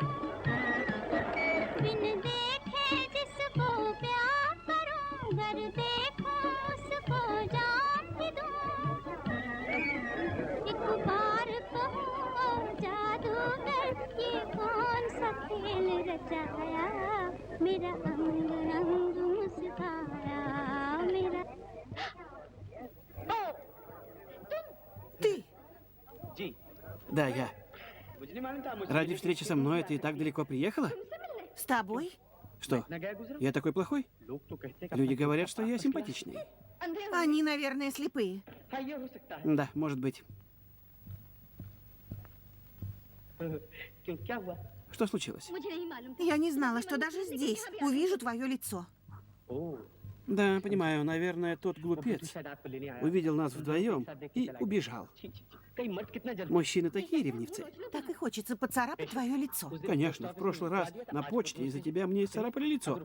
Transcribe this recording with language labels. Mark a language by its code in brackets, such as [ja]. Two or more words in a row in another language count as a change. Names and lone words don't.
[hi] बिन देखे जिसको प्यार करूं कर देखो उसको जान ही दूं एक बार कहूं ओ जादूगर ये कौन सा खेल रचाया मेरा अंग अंग मुस्काया मेरा [ru] Ты! Да, я. Ради встречи со мной ты так далеко приехала? С тобой? Что, я такой плохой? Люди говорят, что я симпатичный. Они, наверное, слепые. Да, может быть. Что случилось? [hi] मुझे नहीं मालूम था [ru] Я не знала, что даже здесь увижу твое лицо. Да, понимаю, наверное, тот глупец увидел нас вдвоем и убежал. Мужчины такие ревнивцы. Так и хочется поцарапать твое лицо. Конечно, в прошлый раз на почте из-за тебя мне царапали лицо.